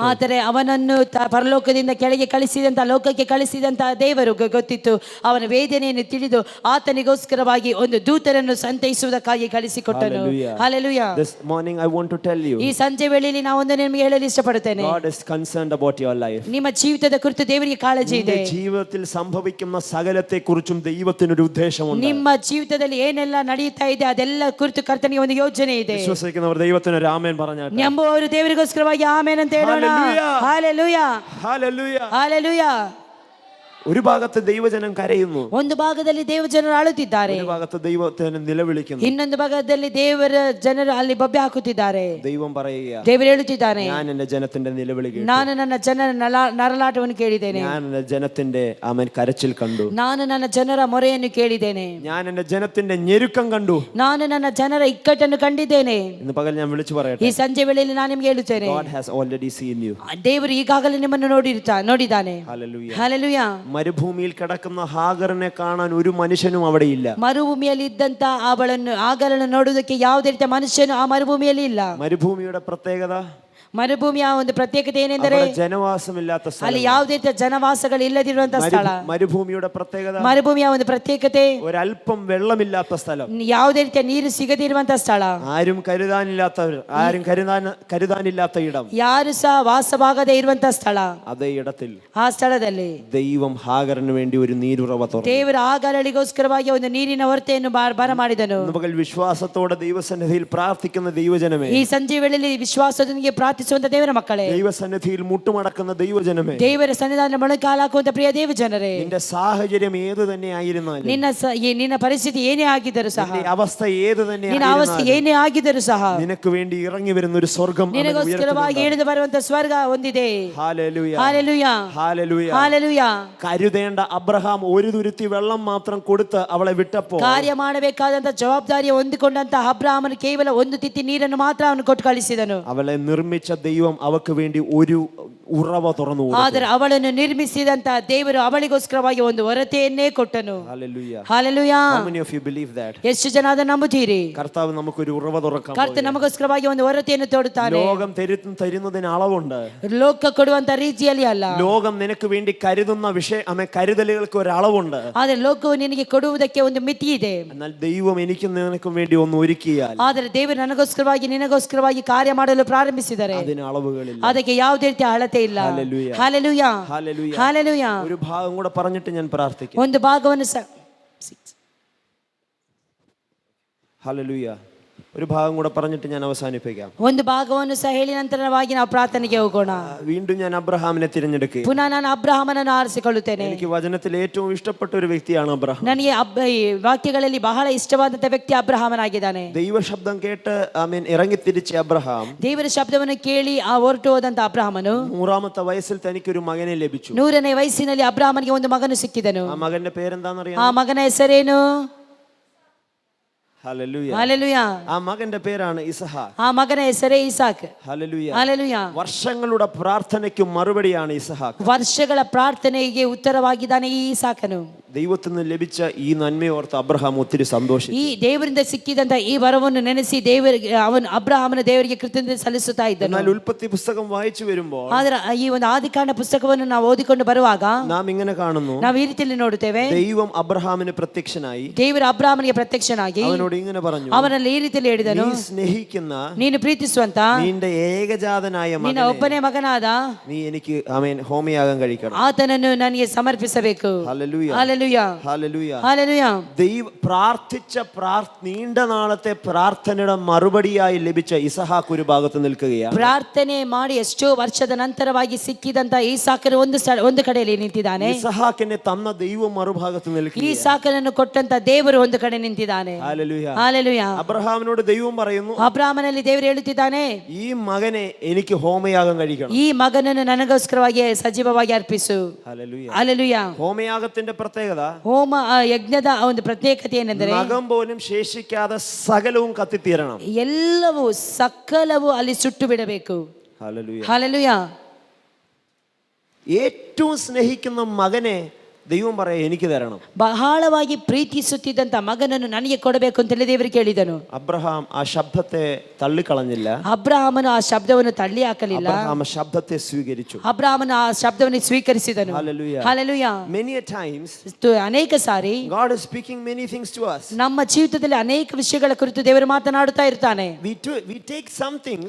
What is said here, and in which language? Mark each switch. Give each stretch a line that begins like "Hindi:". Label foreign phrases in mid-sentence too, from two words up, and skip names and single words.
Kannada: ಆದರೆ ಅವನನ್ನು ಪರಲೋಕದಿಂದ ಕೆಳಗೆ ಕಳಿಸಿದಂತ ಲೋಕಕ್ಕೆ ಕಳಿಸಿದಂತ ದೇವರು ಗೊತ್ತಿತ್ತು. ಅವನ ವೇದನೆಯನ್ನು ತಿಳಿದು ಆತನಿಗೋಸ್ಕರವಾಗಿ ಒಂದು ದೂತರನ್ನು ಸಂತೈಸುವುದಕ್ಕಾಗಿ ಕಳಿಸಿಕೊಟ್ಟನು.
English: Hallelujah. This morning I want to tell you,
Kannada: ಈ ಸಂಜೆ ವೇಳೆಯಲ್ಲಿ ನಾನು ಒಂದು ನಿಮಗೆ ಹೇಳಲು ಇಷ್ಟಪಡುತ್ತೇನೆ.
English: God is concerned about your life.
Kannada: ನಿಮ್ಮ ಜೀವಿತದ ಕುರಿತು ದೇವರಿಗೆ ಕಾಳಜಿ ಇದೆ.
Malayalam: ജീവിതത്തിൽ സംഭവിക്കുന്ന സകലത്തെ കുറിച്ചും ദൈവത്തിനൊരു ഉദ്ദേശമുണ്ട്.
Kannada: ನಿಮ್ಮ ಜೀವಿತದಲ್ಲಿ ಏನೆಲ್ಲ ನಡೆಯುತ್ತಾ ಇದೆ ಅದೆಲ್ಲ ಕುರಿತು ಕರ್ತನಿಗೆ ಒಂದು ಯೋಜನೆ ಇದೆ.
Malayalam: വിശ്വസിക്കുന്നവർ ദൈവത്തിന് ഒരു ആമേൻ പറഞ്ഞാട്ടെ.
Kannada: ನಂಬುವವರು ದೇವರಿಗೋಸ್ಕರವಾಗಿ ಆಮೆನ್ ಅಂತ ಹೇಳೋಣ.
Malayalam: ഹല്ലേലൂയ ഹല്ലേലൂയ ഹല്ലേലൂയ. ഒരു ഭാഗത്ത് ദൈവജനം കരയുന്നു,
Kannada: ಒಂದು ಭಾಗದಲ್ಲಿ ದೇವಜನರು ಅಳುತ್ತಿದ್ದಾರೆ,
Malayalam: ഒരു ഭാഗത്ത് ദൈവത്തിന് നിലവിളിക്കുന്നു,
Kannada: ಇನ್ನೊಂದು ಭಾಗದಲ್ಲಿ ದೇವರ ಜನರು ಅಲ್ಲಿ ಬೊಬ್ಬೆ ಹಾಕುತ್ತಿದ್ದಾರೆ.
Malayalam: ദൈവം പറയുക,
Kannada: ದೇವರು ಹೇಳುತ್ತಿದ್ದಾನೆ,
Malayalam: ഞാൻ എൻ്റെ ജനത്തിന്റെ നിലവിളി കേട്ടു,
Kannada: ನಾನು ನನ್ನ ಜನರ ನರಳಾಟವನ್ನು ಕೇಳಿದ್ದೇನೆ,
Malayalam: ഞാൻ എൻ്റെ ജനത്തിന്റെ കരച്ചിൽ കണ്ടു,
Kannada: ನಾನು ನನ್ನ ಜನರ ಮೊರೆಯನ್ನು ಕೇಳಿದ್ದೇನೆ,
Malayalam: ഞാൻ എൻ്റെ ജനത്തിന്റെ ഞെരുക്കം കണ്ടു,
Kannada: ನಾನು ನನ್ನ ಜನರ ಇಕ್ಕಟ್ಟನ್ನು ಕಂಡಿದ್ದೇನೆ.
Malayalam: ഇന്ന് പകൽ ഞാൻ വിളിച്ചു പറയട്ടെ,
Kannada: ಈ ಸಂಜೆ ವೇಳೆಯಲ್ಲಿ ನಾನು ನಿಮಗೆ ಹೇಳುತ್ತೇನೆ,
English: God has already seen you.
Kannada: ದೇವರು ಈಗಾಗಲೇ ನಿಮ್ಮನ್ನು ನೋಡಿದ್ದಾನೆ.
English: Hallelujah.
Kannada: ಹಲ್ಲೆಲೂಯಾ.
Malayalam: മരുഭൂമിയിൽ കിടക്കുന്ന ഹാഗറിനെ കാണാൻ ഒരു മനുഷ്യനും അവിടെ ഇല്ല.
Kannada: ಮರುಭೂಮಿಯಲ್ಲಿ ಇದ್ದಂತ ಆಗಳನ್ನು ನೋಡುವುದಕ್ಕೆ ಯಾವುದೇ ರೀತಿಯ ಮನುಷ್ಯನು ಆ ಮರುಭೂಮಿಯಲ್ಲಿ ಇಲ್ಲ.
Malayalam: മരുഭൂമിയുടെ പ്രത്യേകത,
Kannada: ಮರುಭೂಮಿಯ ಒಂದು ಪ್ರತ್ಯೇಕತೆ ಏನೆಂದರೆ
Malayalam: ಜನವಾಸമില്ലാത്ത സ്ഥലം,
Kannada: ಅಲ್ಲಿ ಯಾವುದೇ ರೀತಿಯ ಜನವಾಸಗಳು ಇಲ್ಲದಿರುವಂತಹ ಸ್ಥಳ.
Malayalam: മരുഭൂമിയുടെ പ്രത്യേകത,
Kannada: ಮರುಭೂಮಿಯ ಒಂದು ಪ್ರತ್ಯೇಕತೆ
Malayalam: ഒരല്പം വെള്ളമില്ലാത്ത സ്ഥലം,
Kannada: ಯಾವುದೇ ರೀತಿಯ ನೀರು ಸಿಗದಿರುವಂತಹ ಸ್ಥಳ,
Malayalam: ആരും കരുതാനില്ലാത്ത ഇടം,
Kannada: ಯಾರು ಸಹ ವಾಸವಾಗದೇ ಇರುವಂತಹ ಸ್ಥಳ.
Malayalam: അതേ ഇടത്തിൽ
Kannada: ಆ ಸ್ಥಳದಲ್ಲಿ
Malayalam: ദൈവം ഹാഗറിന് വേണ്ടി ഒരു നീരുറവ തുറന്നു.
Kannada: ದೇವರ ಆಗಾರಳಿಗೋಸ್ಕರವಾಗಿ ಒಂದು ನೀರಿನ ಹೊರತೆಯನ್ನು ಬರಮಾಡಿದನು.
Malayalam: മകൾ വിശ്വാസത്തോടെ ദൈവസന്നിധിയിൽ പ്രാർത്ഥിക്കുന്ന ദൈവജനമേ,
Kannada: ಈ ಸಂಜೆ ವೇಳೆಯಲ್ಲಿ ವಿಶ್ವಾಸದೊಂದಿಗೆ ಪ್ರಾರ್ಥಿಸುವಂತ ದೇವರ ಮಕ್ಕಳೇ,
Malayalam: ദൈവസന്നിധിയിൽ മുട്ടുമടക്കുന്ന ദൈവജനമേ,
Kannada: ದೇವರ ಸನ್ನಿಧಾನ ಮೊಣಕಾಲು ಹಾಕುವಂತ ಪ್ರಿಯ ದೇವ ಜನರೇ,
Malayalam: നിന്റെ സാഹചര്യം ഏത് തന്നെ ആയിരുന്നാലും,
Kannada: ನಿನ್ನ ಪರಿಸ್ಥಿತಿ ಏನೇ ಆಗಿದ್ದರೂ ಸಹ,
Malayalam: അവസ്ഥ ഏത് തന്നെ
Kannada: ನಿನ್ನ ಅವಸ್ಥೆ ಏನೇ ಆಗಿದ್ದರೂ ಸಹ,
Malayalam: നിനക്ക് വേണ്ടി ഇറങ്ങി വരുന്ന ഒരു സ്വർഗ്ഗം
Kannada: ನಿನಗೋಸ್ಕರವಾಗಿ ಇಳಿದು ಬರುವಂತ ಸ್ವರ್ಗ ಒಂದಿದೆ.
Malayalam: ഹല്ലേലൂയ ഹല്ലേലൂയ ഹല്ലേലൂയ ഹല്ലേലൂയ. കരുതേണ്ട അബ്രഹാം ഒരു തുരുത്തി വെള്ളം മാത്രം കൊടുത്ത് അവളെ വിട്ടപ്പോൾ,
Kannada: ಕಾರ್ಯ ಮಾಡಬೇಕಾದಂತ ಜವಾಬ್ದಾರಿ ಹೊಂದಿಕೊಂಡಂತ ಅಬ್ರಹಾಮನು ಕೇವಲ ಒಂದು ತಿತ್ತಿ ನೀರನ್ನು ಮಾತ್ರ ಅವನು ಕೊಟ್ಟು ಕಳಿಸಿದನು.
Malayalam: അവളെ നിർമ്മിച്ച ദൈവം അവൾക്ക് വേണ്ടി ഒരു ഉറവ തുറന്നു.
Kannada: ಆದರೆ ಅವಳನ್ನು ನಿರ್ಮಿಸಿದಂತ ದೇವರು ಅವಳಿಗೋಸ್ಕರವಾಗಿ ಒಂದು ಹೊರತೆಯನ್ನೇ ಕೊಟ್ಟನು.
Malayalam: ഹല്ലേലൂയ
Kannada: ಹಲ್ಲೆಲೂಯ.
English: How many of you believe that?
Kannada: ಎಷ್ಟು ಜನ ಅದನ್ನು ನಂಬುತ್ತೀರಿ?
Malayalam: കർത്താവ് നമുക്കൊരു ഉറവ തുറക്കാൻ
Kannada: ಕರ್ತನು ನಮಗೋಸ್ಕರವಾಗಿ ಒಂದು ಹೊರತೆಯನ್ನು ತೋಡುತ್ತಾನೆ.
Malayalam: ലോകം തരുന്നതിന് അളവുണ്ട്.
Kannada: ಲೋಕ ಕೊಡುವಂತ ರೀತಿಯಲ್ಲಿ ಅಲ್ಲ.
Malayalam: ലോകം നിനക്ക് വേണ്ടി കരുതുന്ന കരുതലുകൾക്ക് ഒരു അളവുണ്ട്.
Kannada: ಆದರೆ ಲೋಕವು ನಿನಗೆ ಕೊಡುವುದಕ್ಕೆ ಒಂದು ಮಿತಿ ಇದೆ.
Malayalam: എന്നാൽ ദൈവം എനിക്കും നിനക്കും വേണ്ടി ഒന്ന് ഒരുക്കിയാൽ,
Kannada: ಆದರೆ ದೇವರು ನನಗೋಸ್ಕರವಾಗಿ ನಿನಗೋಸ್ಕರವಾಗಿ ಕಾರ್ಯ ಮಾಡಲು ಪ್ರಾರಂಭಿಸಿದರೆ
Malayalam: അതിന് അളവുകളില്ല,
Kannada: ಅದಕ್ಕೆ ಯಾವುದೇ ರೀತಿಯ ಅಳತೆ ಇಲ್ಲ.
English: Hallelujah.
Kannada: ಹಲ್ಲೆಲೂಯಾ
English: Hallelujah.
Kannada: ಹಲ್ಲೆಲೂಯಾ.
Malayalam: ഒരു ഭാഗം കൂടെ പറഞ്ഞിട്ട് ഞാൻ പ്രാർത്ഥിക്കാം.
Kannada: ಒಂದು ಭಾಗವನ್ನು
Malayalam: ഹല്ലേലൂയ. ഒരു ഭാഗം കൂടെ പറഞ്ഞിട്ട് ഞാൻ അവസാനിപ്പിക്കാം.
Kannada: ಒಂದು ಭಾಗವನ್ನು ಸಹ ಹೇಳಿ ನಂತರವಾಗಿ ನಾವು ಪ್ರಾರ್ಥನೆಗೆ ಹೋಗೋಣ.
Malayalam: വീണ്ടും ഞാൻ അബ്രഹാമിനെ തിരഞ്ഞെടുക്കുക.
Kannada: ಪುನಃ ನಾನು ಅಬ್ರಹಾಮನನ್ನು ಆರಿಸಿಕೊಳ್ಳುತ್ತೇನೆ.
Malayalam: എനിക്ക് വചനത്തിൽ ഏറ്റവും ഇഷ്ടപ്പെട്ട ഒരു വ്യക്തിയാണ് അബ്രഹാം.
Kannada: ನನಗೆ ಈ ವಾಕ್ಯಗಳಲ್ಲಿ ಬಹಳ ಇಷ್ಟವಾದಂತ ವ್ಯಕ್ತಿ ಅಬ್ರಹಾಮನಾಗಿದ್ದಾನೆ.
Malayalam: ദൈവശബ്ദം കേട്ട് ഇറങ്ങിത്തിരിച്ച അബ്രഹാം,
Kannada: ದೇವರ ಶಬ್ದವನ್ನು ಕೇಳಿ ಹೊರಟು ಹೋದಂತ ಅಬ್ರಹಾಮನು
Malayalam: 100ാമത്തെ വയസ്സിൽ തനിക്കൊരു മകനെ ലഭിച്ചു.
Kannada: 100ನೇ ವಯಸ್ಸಿನಲ್ಲಿ ಅಬ್ರಹಾಮನಿಗೆ ಒಂದು ಮಗನು ಸಿಕ್ಕಿದನು.
Malayalam: ആ മകന്റെ പേരെന്താണെന്നറിയാം?
Kannada: ಆ ಮಗನ ಹೆಸರೇನು?
Malayalam: ഹല്ലേലൂയ. ഹല്ലേലൂയ. ആ മകന്റെ പേരാണ് ഇസഹാക്ക്.
Kannada: ಆ ಮಗನ ಹೆಸರೇ ಇಸಾಕ್.
Malayalam: ഹല്ലേലൂയ. ഹല്ലേലൂയ. വർഷങ്ങളുടെ പ്രാർത്ഥനയ്ക്ക് മറുപടിയാണ് ഇസഹാക്ക്.
Kannada: ವರ್ಷಗಳ ಪ್ರಾರ್ಥನೆಗೆ ಉತ್ತರವಾಗಿದ್ದಾನೆ ಈ ಇಸಾಕನು.
Malayalam: ദൈവത്തിൽ നിന്ന് ലഭിച്ച ഈ നന്മയോർത്ത് അബ്രഹാം ഒത്തിരി സന്തോഷിച്ചു.
Kannada: ಈ ದೇವರಿಂದ ಸಿಕ್ಕಿದಂತ ಈ ವರವನ್ನು ನೆನೆಸಿ ಅಬ್ರಹಾಮನ ದೇವರಿಗೆ ಕೃತಜ್ಞತೆ ಸಲ್ಲಿಸುತ್ತಾ ಇದ್ದನು.
Malayalam: എന്നാൽ ഉൽപ്പത്തി പുസ്തകം വായിച്ചു വരുമ്പോൾ,
Kannada: ಆದ್ರೆ ಈ ಒಂದು ಆದಿಕಾಂಡ ಪುಸ್ತಕವನ್ನು ನಾವು ಓದಿಕೊಂಡು ಬರುವಾಗ
Malayalam: നാം ഇങ്ങനെ കാണുന്നു,
Kannada: ನಾವು ಈ ರೀತಿಯಲ್ಲಿ ನೋಡುತ್ತೇವೆ.
Malayalam: ദൈവം അബ്രഹാമിന് പ്രത്യക്ഷനായി
Kannada: ದೇವರು ಅಬ್ರಹಾಮನಿಗೆ ಪ್ರತ್ಯಕ್ಷನಾಗಿ
Malayalam: അവനോട് ഇങ്ങനെ പറഞ്ഞു,
Kannada: ಅವನಲ್ಲಿ ಈ ರೀತಿಯಲ್ಲಿ ಹೇಳಿದನು,
Malayalam: നീ സ്നേഹിക്കുന്ന
Kannada: ನೀನು ಪ್ರೀತಿಸುವಂತ
Malayalam: നിന്റെ ഏകജാതനായ
Kannada: ನಿನ್ನ ಒಬ್ಬನೇ ಮಗನಾದ
Malayalam: നീ എനിക്ക് ഹോമയാഗം കഴിക്കണം.
Kannada: ಆತನನ್ನು ನನಗೆ ಸಮರ್ಪಿಸಬೇಕು.
Malayalam: ഹല്ലേലൂയ. ഹല്ലേലൂയ. ഹല്ലേലൂയ. ഹല്ലേലൂയ. പ്രാർത്ഥിച്ച നീണ്ട നാളത്തെ പ്രാർത്ഥനയുടെ മറുപടിയായി ലഭിച്ച ഇസഹാക്ക് ഒരു ഭാഗത്ത് നിൽക്കുകയാണ്.
Kannada: ಪ್ರಾರ್ಥನೆ ಮಾಡಿ ಎಷ್ಟೋ ವರ್ಷದ ನಂತರವಾಗಿ ಸಿಕ್ಕಿದಂತ ಈಸಾಕನು ಒಂದು ಕಡೆಯಲ್ಲಿ ನಿಂತಿದ್ದಾನೆ.
Malayalam: ഇസഹാക്കിനെ തന്ന ദൈവം മറുഭാഗത്ത് നിൽക്കുക.
Kannada: ಈಸಾಕನನ್ನು ಕೊಟ್ಟಂತ ದೇವರು ಒಂದು ಕಡೆ ನಿಂತಿದ್ದಾನೆ.
Malayalam: ഹല്ലേലൂയ. ഹല്ലേലൂയ. അബ്രഹാമിനോട് ദൈവം പറയുന്നു,
Kannada: ಅಬ್ರಹಾಮನಲ್ಲಿ ದೇವರು ಹೇಳುತ್ತಿದ್ದಾನೆ,
Malayalam: ഈ മകനെ എനിക്ക് ഹോമയാഗം കഴിക്കണം.
Kannada: ಈ ಮಗನನ್ನು ನನಗೋಸ್ಕರವಾಗಿ ಸಜೀವವಾಗಿ ಅರ್ಪಿಸು.
Malayalam: ഹല്ലേലൂയ.
Kannada: ಹಲ್ಲೆಲೂಯ.
Malayalam: ഹോമയാഗത്തിന്റെ പ്രത്യേകത,
Kannada: ಹೋಮ ಯಜ್ಞದ ಒಂದು ಪ್ರತ್ಯೇಕತೆ ಏನೆಂದರೆ
Malayalam: നഖം പോലും ശേഷിക്കാതെ സകലവും കത്തിത്തീരണം.
Kannada: ಎಲ್ಲವೂ ಸಕಲವೂ ಅಲ್ಲಿ ಸುಟ್ಟು ಬಿಡಬೇಕು.
Malayalam: ഹല്ലേലൂയ.
Kannada: ಹಲ್ಲೆಲೂಯ.
Malayalam: ഏറ്റവും സ്നേഹിക്കുന്ന മകനെ ദൈവം പറയാ എനിക്ക് തരണം.
Kannada: ಬಹಳವಾಗಿ ಪ್ರೀತಿಸುತ್ತಿದ್ದಂತ ಮಗನನ್ನು ನನಗೆ ಕೊಡಬೇಕು ಅಂತೇಳಿ ದೇವರು ಕೇಳಿದನು.
Malayalam: അബ്രഹാം ആ ശബ്ദത്തെ തള്ളിക്കളഞ്ഞില്ല.
Kannada: ಅಬ್ರಹಾಮನು ಆ ಶಬ್ದವನ್ನು ತಳ್ಳಿ ಹಾಕಲಿಲ್ಲ.
Malayalam: അബ്രഹാം ശബ്ദത്തെ സ്വീകരിച്ചു.
Kannada: ಅಬ್ರಹಾಮನು ಆ ಶಬ್ದವನ್ನು ಸ್ವೀಕರಿಸಿದನು.
English: Hallelujah. Hallelujah. Many a times
Kannada: ಅನೇಕ ಸಾರಿ
English: God is speaking many things to us.
Kannada: ನಮ್ಮ ಜೀವಿತದಲ್ಲಿ ಅನೇಕ ವಿಷಯಗಳ ಕುರಿತು ದೇವರು ಮಾತನಾಡುತ್ತಾ ಇರ್ತಾನೆ.
English: We take some things